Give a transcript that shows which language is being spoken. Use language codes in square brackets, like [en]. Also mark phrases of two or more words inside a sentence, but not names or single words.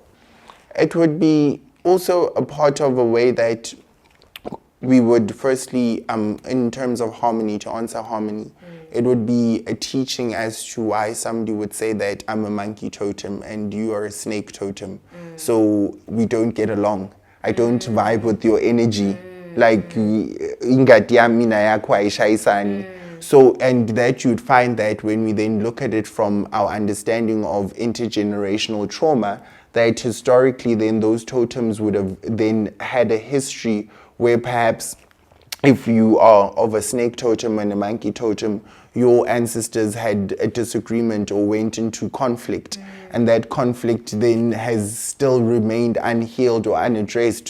[en] It would be also a part of a way that we would firstly, in terms of harmony, to answer harmony, it would be a teaching as to why somebody would say that I'm a monkey totem and you are a snake totem. So we don't get along. I don't vibe with your energy. Like, [ss] ingati yami na yakho ayishayisani. [en] So, and that you'd find that when we then look at it from our understanding of intergenerational trauma, that historically then those totems would have then had a history where perhaps if you are of a snake totem and a monkey totem, your ancestors had a disagreement or went into conflict, and that conflict then has still remained unhealed or unaddressed.